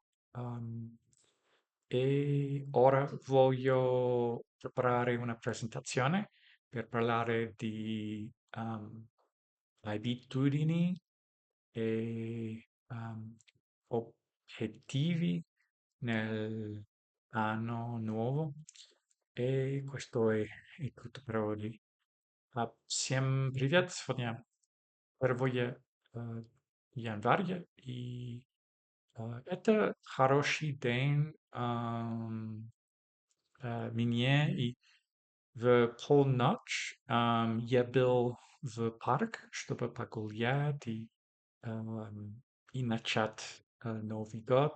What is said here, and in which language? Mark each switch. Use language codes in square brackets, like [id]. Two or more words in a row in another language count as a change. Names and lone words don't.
[it] Um, e ora voglio preparare una presentazione per parlare di abitudini e obiettivi nell'anno nuovo. E questo è tutto per oggi. [ru] Всем привет! Сегодня первое января, и это хороший день мне, и в полночь я был в парк, чтобы погулять и начать Новый год.